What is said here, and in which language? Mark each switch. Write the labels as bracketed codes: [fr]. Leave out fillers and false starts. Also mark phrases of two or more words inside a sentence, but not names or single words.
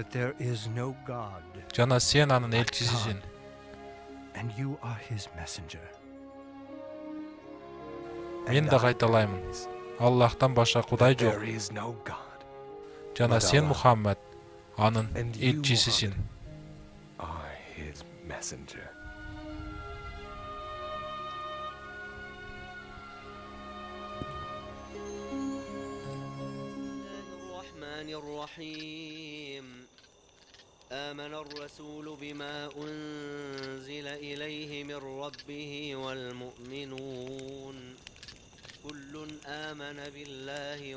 [ky] Жана сен анын элчисисиң. Мен да кайталаймын. Аллахтан башка Кудай жок. Жана сен Мухаммад анын элчисисиң. [ar] الرحيم آمن الرسول بما أنزل إليه من ربه والمؤمنون كل آمن بالله